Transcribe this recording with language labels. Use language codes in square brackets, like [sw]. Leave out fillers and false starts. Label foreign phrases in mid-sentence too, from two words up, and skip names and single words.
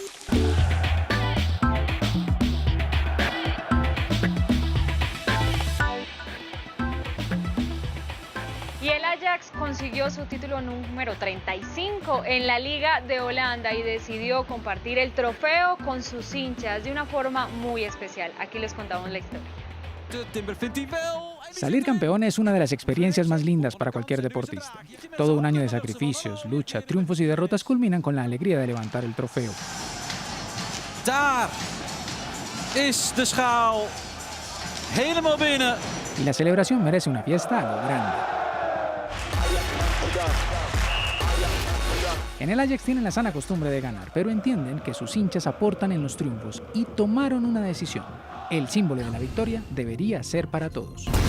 [es] Y el Ajax consiguió su título número 35 en la Liga de Holanda y decidió compartir el trofeo con sus hinchas de una forma muy especial. Aquí les contamos la historia. Salir campeón es una de las experiencias más lindas para cualquier deportista. Todo un año de sacrificios, lucha, triunfos y derrotas culminan con la alegría de levantar el trofeo. [nl] Daar is de schaal helemaal binnen. [es] Y la celebración merece una fiesta a lo grande. En el Ajax tienen la sana costumbre de ganar, pero entienden que sus hinchas aportan en los triunfos y tomaron una decisión. El símbolo de la victoria debería ser para todos.